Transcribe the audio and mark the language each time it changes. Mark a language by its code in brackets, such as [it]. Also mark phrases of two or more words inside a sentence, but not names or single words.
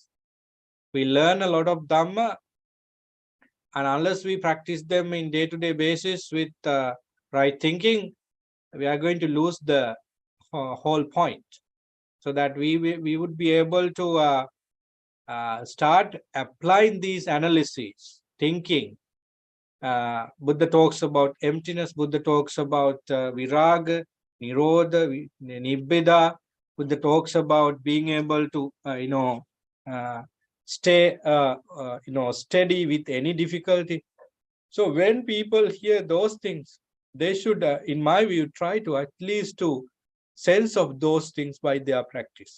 [en] We learn a lot of Dhamma, and unless we practice them in day-to-day basis with right thinking, we are going to lose the whole point. So that we would be able to start applying these analyses, thinking. Buddha talks about emptiness. Buddha talks about [pi] viraga, nirodha, nibbida. [en] Buddha talks about being able to stay steady with any difficulty. So when people hear those things, they should, in my view, try to at least to sense of those things by their practice.